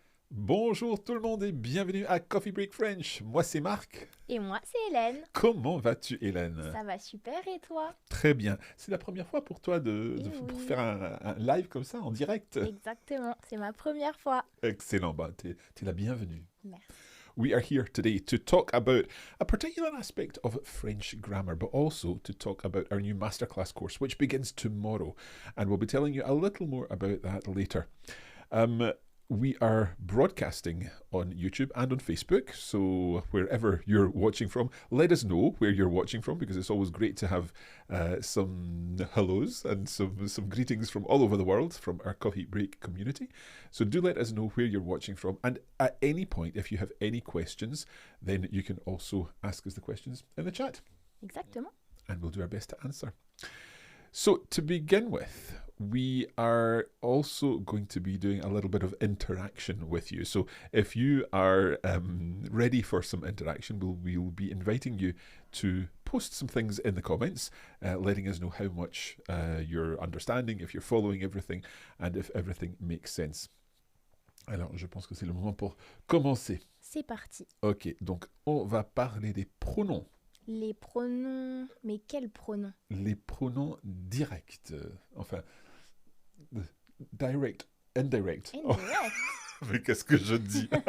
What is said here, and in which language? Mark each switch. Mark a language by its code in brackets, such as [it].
[fr] Bonjour tout le monde et bienvenue à Coffee Break French. Moi c'est Marc. Et moi, c'est Hélène. Comment vas-tu Hélène? Ça va super et toi? Très bien. C'est la première fois pour toi pour Oui. faire un live comme ça en direct? Exactement, c'est ma première fois. Excellent, bah, t'es la bienvenue. Merci. [en] We are here today to talk about a particular aspect of French grammar, but also to talk about our new masterclass course, which begins tomorrow. And we'll be telling you a little more about that later. We are broadcasting on YouTube and on Facebook, so wherever you're watching from, let us know where you're watching from, because it's always great to have some hellos and some greetings from all over the world from our Coffee Break community. So do let us know where you're watching from, and at any point, if you have any questions, then you can also ask us the questions in the chat. [fr] Exactement. [en] And we'll do our best to answer. So to begin with, we are also going to be doing a little bit of interaction with you. So if you are ready for some interaction, we'll be inviting you to post some things in the comments, letting us know how much you're understanding, if you're following everything, and if everything makes sense. [fr] Alors, je pense que c'est le moment pour commencer. C'est parti. Ok, donc on va parler des pronoms. Les pronoms... Mais quels pronoms? Les pronoms directs. Enfin, direct, indirect. Indirect. Oh, mais qu'est-ce que je dis?